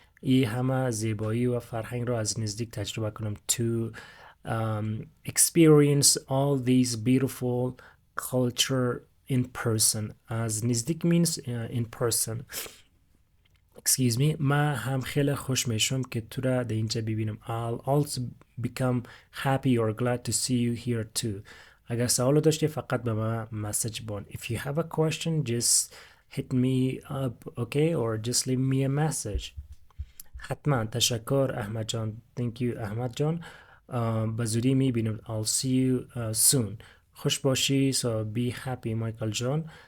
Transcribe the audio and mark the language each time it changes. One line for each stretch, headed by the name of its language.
Persian: این همه زیبایی و فرهنگ رو از نزدیک تجربه کنم.
English: To experience all these beautiful culture in person. As نزدیک means in person. Excuse me.
Persian: من هم خیلی خوش میشم که تو را در اینجا ببینم.
English: I'll also become happy or glad to see you here too.
Persian: اگر سوال داشتی فقط به من مسیج بان.
English: If you have a question just hit me up, okay, or just leave me a message.
Persian: حتما. تشکر احمد جان.
English: Thank you Ahmad جان.
Persian: به زودی میبینم.
English: I'll see you soon.
Persian: خوش باشی.
English: So be happy Michael جان.